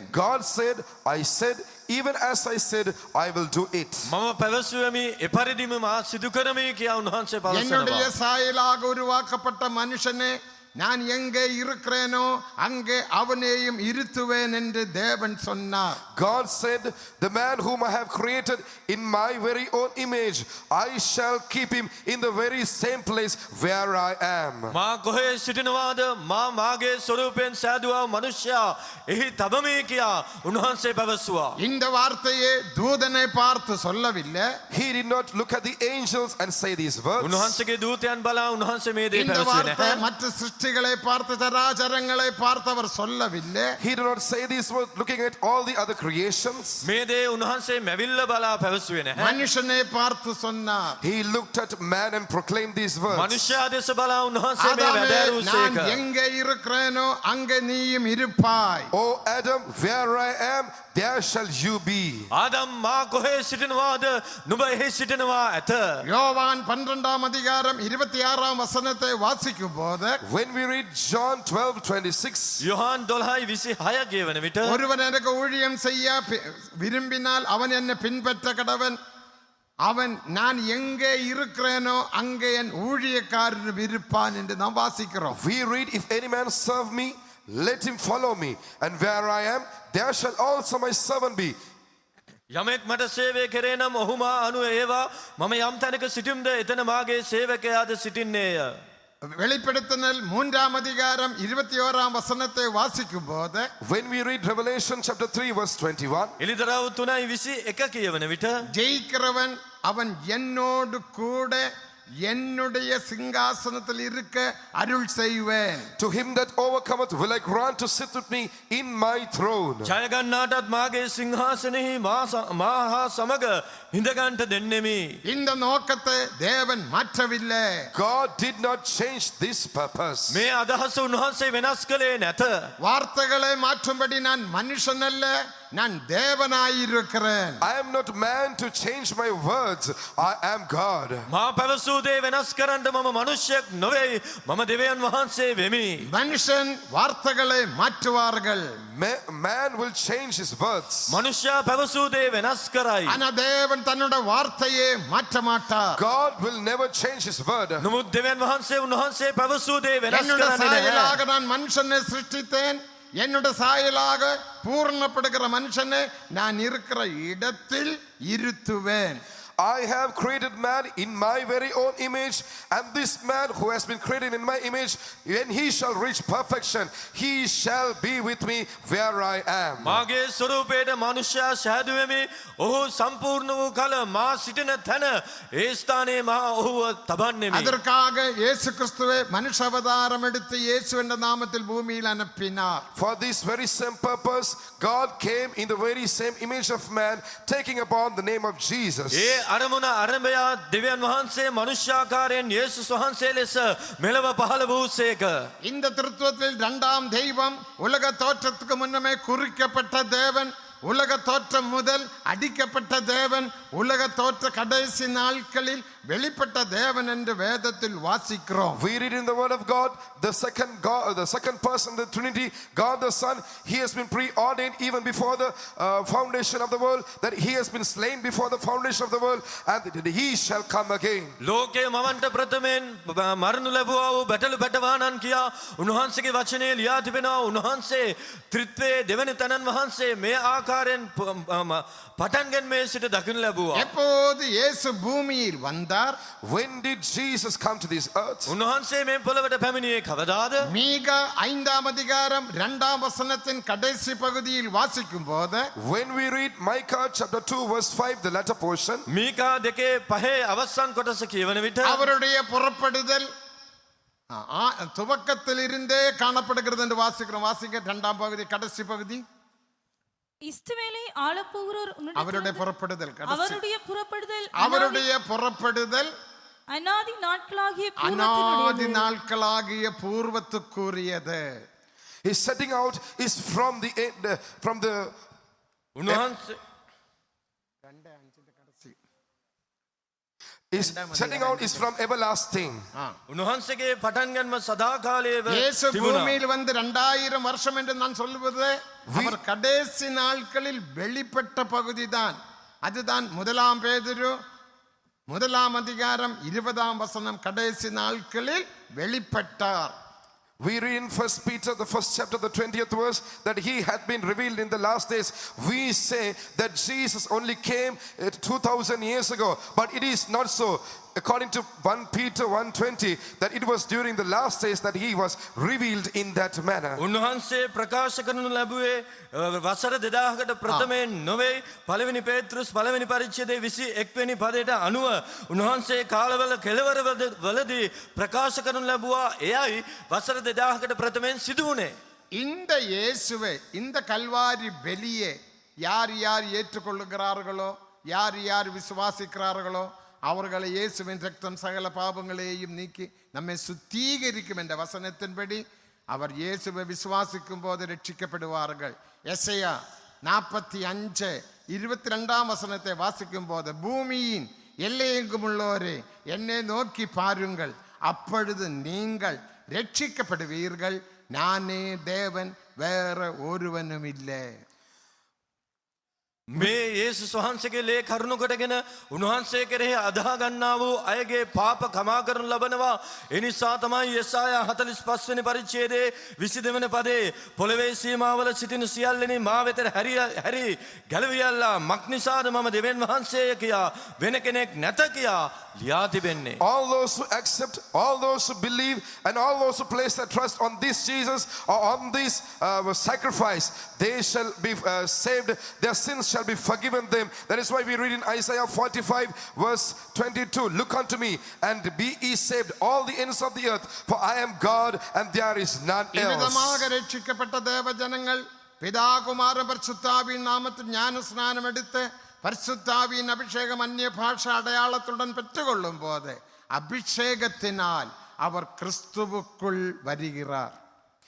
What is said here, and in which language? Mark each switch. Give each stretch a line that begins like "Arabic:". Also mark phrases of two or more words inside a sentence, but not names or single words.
English: God said, I said, even as I said, I will do it.
Sinhala: මම පැවසුවමි එපරිදිම මා සිදු කරමි කියා උන්වහන්සේ
Tamil: என்னுடைய
Sinhala: පවසනවා.
Tamil: சாயலாக உருவாக்கப்பட்ட மனுஷனே, நான் எங்கே இருக்கிறேனோ அங்கே அவனையும் இருத்துவேன் என்று தேவன் சொன்னார்.
English: God said, the man whom I have created in my very own image, I shall keep him in the very same place where I am.
Sinhala: මා කොහේ සිටිනවාද මා මාගේ ස්වරූපයෙන් සෑදුවා මනුෂ්‍යයා එහි තබමි කියා උන්වහන්සේ පැවසුවා.
Tamil: இந்த வார்த்தையை தூதனை பார்த்து சொல்லவில்லை.
English: He did not look at the angels and say these words.
Sinhala: උන්වහන්සේගේ දූතයන් බලා උන්වහන්සේ මේ දේ
Tamil: இந்த
Sinhala: පැවසුවේ
Tamil: வார்த்தை
Sinhala: නැහැ.
Tamil: மற்ற சிருஷ்டிகளை பார்த்து, சராசரங்களை பார்த்து அவர் சொல்லவில்லை.
English: He did not say these words looking at all the other creations.
Sinhala: මේ දේ උන්වහන්සේ මැවිල්ල බලා පැවසුවේ නැහැ.
Tamil: மனுஷனை பார்த்து சொன்னார்,
English: He looked at man and proclaimed these words.
Sinhala: මනුෂ්‍යයා දෙස බලා උන්වහන්සේ මේ
Tamil: ஆதாமே, நான்
Sinhala: වැදෑරුසේක.
Tamil: எங்கே இருக்கிறேனோ அங்கே நீயும் இருப்பாய்.
English: O Adam, where I am, there shall you be.
Sinhala: ආදම් මා කොහේ සිටිනවාද නුඹ එහි සිටිනවා ඇත.
Tamil: யோவான் 12 அதிகாரம் 26 வசனத்தை வாசிக்கும் போது,
English: When we read John 12:26,
Sinhala: යොහාන් 12:26 කියවන විට
Tamil: ஒருவன் எனக்கு ஊழியம் செய்ய விரும்பினால் அவன் என்னை பின்பற்ற கடவன். அவன் நான் எங்கே இருக்கிறேனோ அங்கே என் ஊழியக்காரன் இருப்பான் என்று நாம் வாசிக்கிறோம்.
English: we read, if any man serve me, let him follow me, and where I am, there shall also my servant be.
Sinhala: යමෙක් මට සේවය කරේ නම් ඔහු මා අනුව ඒවා මම යම් තැනක සිටිම්ද එතන මාගේ සේවකයාද සිටින්නේය.
Tamil: வெளிப்படுத்தினல் 3 அதிகாரம் 21 வசனத்தை வாசிக்கும் போது,
English: When we read Revelation chapter 3 verse 21,
Sinhala: එලිදරව් 3:21 කියවන විට
Tamil: ஜெயிக்கிறவன் அவன் என்னோடு கூட என்னுடைய சிங்காசனத்தில் இருக்க அருள் செய்வேன்.
English: to him that overcometh will I grant to sit with me in my throne.
Sinhala: ජය ගන්නාටත් මාගේ සිංහාසනෙහි මා හා සමග හිඳගන්ට දෙන්නෙමි.
Tamil: இந்த நோக்கத்தை தேவன் மாற்றவில்லை.
English: God did not change this purpose.
Sinhala: මේ අදහස උන්වහන්සේ වෙනස් කළේ නැත.
Tamil: வார்த்தைகளை மாற்றும்படி நான் மனுஷன் அல்ல, நான் தேவனாயிருக்கிறேன்.
English: I am not man to change my words. I am God.
Sinhala: මා පැවසූ දේ වෙනස් කරන්න මම මනුෂ්‍යයෙක් නොවේ. මම දෙවියන් වහන්සේ වෙමි.
Tamil: மனுஷன் வார்த்தைகளை மாற்றுவார்கள்,
English: Man will change his words.
Sinhala: මනුෂ්‍යයා පැවසූ දේ වෙනස් කරයි.
Tamil: ஆனா தேவன் தன்னோட வார்த்தையை மாற்ற மாட்டார்.
English: God will never change his word.
Sinhala: නමුත් දෙවියන් වහන්සේ උන්වහන්සේ පැවසූ දේ වෙනස්
Tamil: என்னோட
Sinhala: කරන්නේ නැහැ.
Tamil: சாயலாக நான் மனுஷனை சிருஷ்டித்தேன், என்னோட சாயலாக பூர்ணப்படுகிற மனுஷனை நான் இருக்கிற இடத்தில் இருத்துவேன்.
English: I have created man in my very own image, and this man who has been created in my image, when he shall reach perfection, he shall be with me where I am.
Sinhala: මාගේ ස්වරූපයට මනුෂ්‍යයා සෑදුවෙමි. ඔහු සම්පූර්ණ වූ කල මා සිටින තැන ඒ ස්ථානයේ මා ඔහුව තබන්නෙමි.
Tamil: அதற்காக இயேசு கிறிஸ்துவை மனுஷ அவதாரம் எடுத்து இயேசு என்ற நாமத்தில் பூமியில் அனுப்பினார்.
English: For this very same purpose, God came in the very same image of man, taking upon the name of Jesus.
Sinhala: ඒ අරමුණ අරඹයා දෙවියන් වහන්සේ මනුෂ්‍යාකාරයෙන් යේසුස් වහන්සේ ලෙස මෙලව පහළ වූසේක.
Tamil: இந்த திருத்துவத்தில் இரண்டாம் தெய்வம் உலக தோற்றத்துக்கு முன்னமே குறிக்கப்பட்ட தேவன், உலக தோற்றம் முதல் அடிக்கப்பட்ட தேவன், உலக தோற்ற கடைசி நாட்களில் வெளிப்பட்ட தேவன் என்று வேதத்தில் வாசிக்கிறோம்.
English: We read in the word of God, the second God, the second person, the Trinity, God the Son, he has been preordained even before the foundation of the world, that he has been slain before the foundation of the world, and that he shall come again.
Sinhala: ලෝකයේ මවන්ට ප්‍රථමයෙන් මරණු ලැබුවා වූ බැටළු පැටවානන් කියා උන්වහන්සේගේ වචනේ ලියා තිබෙනවා. උන්වහන්සේ ත්‍රිත්වයේ දෙවන තනන් වහන්සේ මේ ආකාරයෙන් පටන්ගෙන්මේ සිට දකින්න ලැබුවා.
Tamil: எப்போது இயேசு பூமியில் வந்தார்?
English: When did Jesus come to this earth?
Sinhala: උන්වහන්සේ මේ පොළවට පැමිණියේ කවදාද?
Tamil: மீகா 5ஆம் அதிகாரம் 2ஆம் வசனத்தின் கடைசி பகுதியில் வாசிக்கும் போது,
English: When we read Micah chapter 2 verse 5, the latter portion,
Sinhala: මීකා 2:5 අවසන් කොටස කියවන විට
Tamil: அவருடைய புறப்படுதல் துவக்கத்தில் இருந்தே காணப்படுகிறது என்று வாசிக்கிறோம். வாசிக்க 2ஆம் பகுதி கடைசி பகுதி. இஸ்ரவேலை ஆளப்போகிறோர் அவருடைய புறப்படுதல் கடைசி. அவருடைய புறப்படுதல் புறப்படுதல் அநாதி நாட்களாகிய அநாதி நாட்களாகிய பூர்வத்துக்குரியது.
English: his setting out is from the end, from the
Sinhala: උන්වහන්සේ
English: is setting out is from everlasting.
Sinhala: උන්වහන්සේගේ පටන් ගැනීම සදාකාලයේව இயேசு තිබුණා.
Tamil: பூமியில் வந்து 2000 வருஷம் என்று நான் சொல்லுவது அவர் கடைசி நாட்களில் வெளிப்பட்ட பகுதிதான். அதுதான் 1 பேதுரு 1ஆம் அதிகாரம் 20ஆம் வசனம், கடைசி நாட்களில் வெளிப்பட்டார்.
English: We read in 1 Peter, the 1st chapter, the 20th verse, that he had been revealed in the last days. We say that Jesus only came 2000 years ago, but it is not so. According to 1 Peter 1:20, that it was during the last days that he was revealed in that manner.
Sinhala: උන්වහන්සේ ප්‍රකාශ කරනු ලැබුවේ වසර 2000කට ප්‍රථමයෙන් නොවේ. පළවෙනි පේත්‍රුස් පළවෙනි පරිච්ඡේදයේ 21 වෙනි පදයට අනුව උන්වහන්සේ කාලවල කෙළවරවලදී ප්‍රකාශ කරනු ලැබුවා. එයයි වසර 2000කට ප්‍රථමයෙන් සිදු වුණේ.
Tamil: இந்த இயேசுவை, இந்த கல்வாரி பலியை யார் யார் ஏற்றுக்கொள்ளுகிறார்களோ, யார் யார் விசுவாசிக்கிறார்களோ, அவர்களை இயேசுவின் ரத்தம் சகல பாவங்களையும் நீக்கி நம்மை சுத்திகரிக்கும் என்ற வசனத்தின்படி அவர் இயேசுவை விசுவாசிக்கும் போது ரட்சிக்கப்படுவார்கள். எசையா 45:22ஆம் வசனத்தை வாசிக்கும் போது, பூமியின் எல்லையெங்கும் உள்ளோரே என்னை நோக்கி பாருங்கள், அப்பொழுது நீங்கள் ரட்சிக்கப்படுவீர்கள், நானே தேவன், வேற ஒருவனும் இல்லை.
Sinhala: මේ යේසුස් වහන්සේගේ ලේ කරුණු කොටගෙන උන්වහන්සේ කෙරෙහි අදහා ගන්නා වූ අයගේ පාප කමා කරනු ලබනවා. ඒ නිසා තමයි යෙසායා 45 වෙනි පරිච්ඡේදයේ 22 වෙනි පදේ පොළවේ සීමාවල සිටින සියල්ලෙනි මා වෙත හැරි ගැලවියල්ලා මක් නිසාද මම දෙවියන් වහන්සේය කියා වෙන කෙනෙක් නැත කියා ලියා තිබෙන්නේ.
English: All those who accept, all those who believe, and all those who place their trust on this Jesus or on this sacrifice, they shall be saved. Their sins shall be forgiven them. That is why we read in Isaiah 45 verse 22, look unto me and be ye saved all the ends of the earth, for I am God and there is none else.
Tamil: இவ்விதமாக ரட்சிக்கப்பட்ட தேவ ஜனங்கள் பிதா குமார பரிசுத்தாவின் நாமத்தில் ஞான ஸ்நானம் எடுத்து பரிசுத்தாவின் அபிஷேகம் அந்நிய பாஷை அடையாளத்துடன் பெற்றுக்கொள்ளும் போது அபிஷேகத்தினால் அவர் கிறிஸ்துவுக்குள் வருகிறார்.